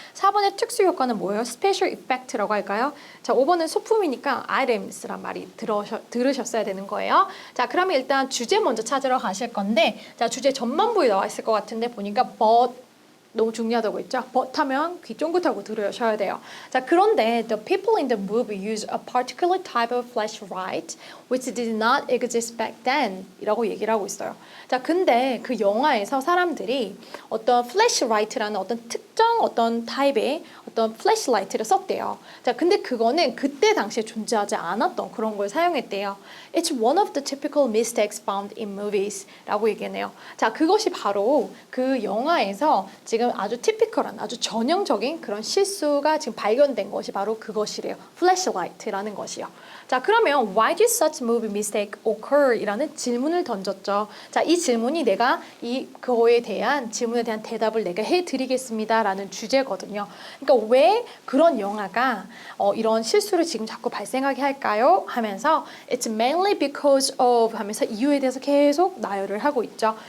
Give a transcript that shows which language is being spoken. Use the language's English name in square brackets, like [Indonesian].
[Korean] 4번의 특수 효과는 뭐예요? [English] special effect [Korean] 라고 할까요? 자, 5번은 소품이니까 items란 말이 들으셨어야 되는 거예요. 자, 그러면 일단 주제 먼저 찾으러 가실 건데, 자, 주제 전반부에 나와 있을 것 같은데 보니까 but 너무 중요하다고 했죠? but 하면 귀 쫑긋하고 들으셔야 돼요. 자, 그런데 [English] the people in the movie use a particular type of flashlight which did not exist back then [Korean] 이라고 얘기를 하고 있어요. 자, 근데 그 영화에서 사람들이 어떤 flashlight라는 어떤 특정 어떤 타입의 어떤 flashlight를 썼대요. 자, 근데 그거는 그때 당시에 존재하지 않았던 그런 걸 사용했대요. [English] It's one of the typical mistakes found in movies [Korean] 라고 얘기해요. 자, 그것이 바로 그 영화에서 지금 아주 티피컬한 아주 전형적인 그런 실수가 지금 발견된 것이 바로 그것이래요. flashlight라는 것이요. 자, 그러면 [English] why did such movie mistake occur? [Korean] 이라는 질문을 던졌죠. 자, 이 질문이 내가 그거에 대한 질문에 대한 대답을 내가 해드리겠습니다 라는 주제거든요. 그러니까 왜 그런 영화가 이런 실수를 지금 자꾸 발생하게 할까요? 하면서 [English] it's mainly because of [Korean] 하면서 이유에 대해서 계속 나열을 하고 있죠.